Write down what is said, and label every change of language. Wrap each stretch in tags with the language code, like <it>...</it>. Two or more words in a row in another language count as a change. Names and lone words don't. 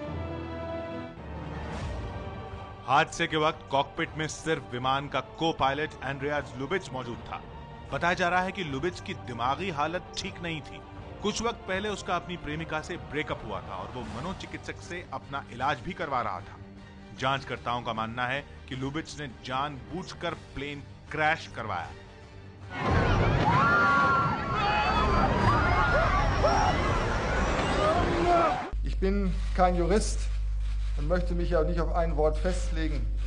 <hi>हादसे के वक्त कॉकपिट में सिर्फ विमान का को पायलट एंड्रियास लुबिट्ज मौजूद था। बताया जा रहा है कि लुबिट्ज की दिमागी हालत ठीक नहीं थी। कुछ वक्त पहले उसका अपनी प्रेमिका से ब्रेकअप हुआ था और वो मनोचिकित्सक से अपना इलाज भी करवा रहा था। जांचकर्ताओं का मानना है कि लुबिट्ज ने जानबूझकर प्लेन क्रैश करवाया।</hi> <de>Ich bin kein Jurist und möchte mich auch nicht auf ein Wort festlegen.</de>